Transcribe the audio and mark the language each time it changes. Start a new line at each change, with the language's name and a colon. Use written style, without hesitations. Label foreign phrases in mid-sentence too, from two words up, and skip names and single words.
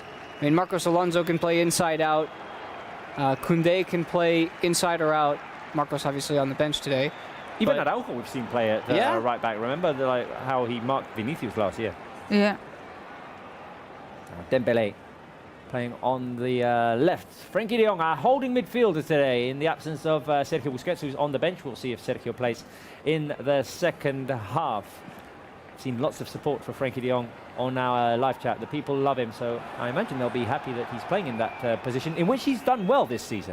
English: I mean, Marcos Alonso can play inside out. Koundé can play inside or out. Marcos obviously on the bench today. Even Araujo we've seen play at right back. Remember how he marked Vinicius last year? Yeah. Dembélé playing on the left. Frenkie de Jong, our holding midfielder today in the absence of Sergio Busquets, who's on the bench. We'll see if Sergio plays in the second half. Seen lots of support for Frenkie de Jong on our live chat. The people love him, so I imagine they'll be happy that he's playing in that position, in which he's done well this season.